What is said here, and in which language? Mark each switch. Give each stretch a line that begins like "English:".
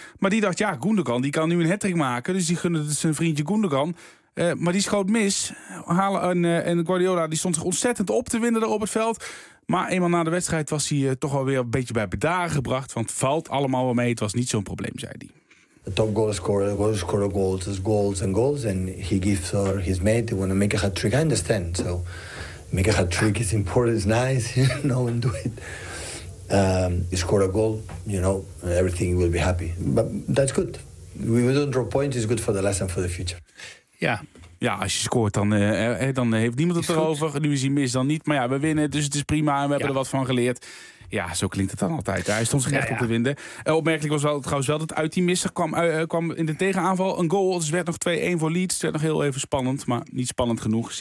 Dutch: Maar die dacht, ja, Gundogan, die kan nu een hattrick maken. Dus die gunde zijn vriendje Gundogan. Maar die schoot mis. En Guardiola die stond zich ontzettend op te winden daar op het veld. Maar eenmaal na de wedstrijd was hij toch wel weer een beetje bij bedaren gebracht. Want het valt allemaal wel mee. Het was niet zo'n probleem, zei hij. De top goalscorer, goals. En hij geeft
English: his mate,
Dutch: die wil een hat-trick.
English: I understand. So, make a hat-trick is important, is nice. You know, and do it. He scored a goal, you know, everything will be happy. But that's good. We don't draw points, it's good for the lesson for the future.
Dutch: Ja. Ja, als je scoort, dan heeft niemand het erover. Nu is hij mis, dan niet. Maar ja, we winnen, dus het is prima en we hebben er wat van geleerd. Ja, zo klinkt het dan altijd. Hij stond zich echt op te winden. Opmerkelijk was trouwens wel dat uit die misser kwam in de tegenaanval een goal. Dus het werd nog 2-1 voor Leeds. Het werd nog heel even spannend, maar niet spannend genoeg.